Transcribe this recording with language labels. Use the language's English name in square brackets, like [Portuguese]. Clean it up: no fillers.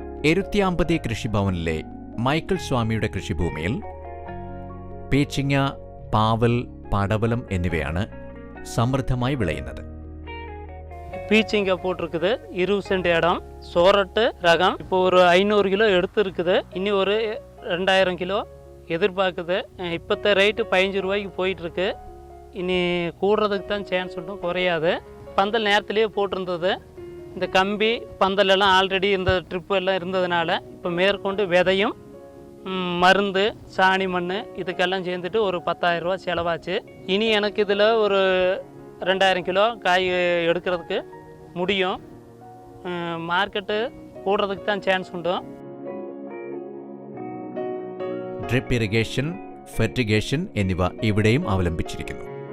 [Malayalam] എരുത്തിയാമ്പതി കൃഷിഭവനിലെ Michael സ്വാമിയുടെ കൃഷിഭൂമിയിൽ പീച്ചിങ്ങ, പാവൽ, പടവലം എന്നിവയാണ് സമൃദ്ധമായി വിളയുന്നത്. [Tamil] பீச்சிங்க போட்டிருக்குது. 20 சென்ட் இடம். சோரட்டு ரகம் இப்போ ஒரு 500 கிலோ எடுத்து இருக்குது. இனி ஒரு 2000 கிலோ எதிர்பார்க்குது. இப்போத்த ரேட்டு 15 ரூபாய்க்கு போயிட்டுருக்கு. இனி கூடுறதுக்கு தான் சான்ஸ் உண்டும், குறையாது. பந்தல் நேரத்துலேயே போட்டிருந்தது. இந்த கம்பி பந்தலெல்லாம் ஆல்ரெடி இந்த ட்ரிப்பு எல்லாம் இருந்ததுனால இப்போ மேற்கொண்டு விதையும் மருந்து, சாணி, மண் இதுக்கெல்லாம் சேர்ந்துட்டு ஒரு 10,000 ரூபா செலவாச்சு. இனி எனக்கு இதில் ஒரு 2000 கிலோ காய் எடுக்கிறதுக்கு முடியும். மார்க்கெட்டு கூடுறதுக்கு தான் சான்ஸ் உண்டு. [Malayalam] ഡ്രിപ്പ് ഇറിഗേഷൻ, ഫെർട്ടിഗേഷൻ എന്നിവ ഇവിടെയും അവലംബിച്ചിരിക്കുന്നു.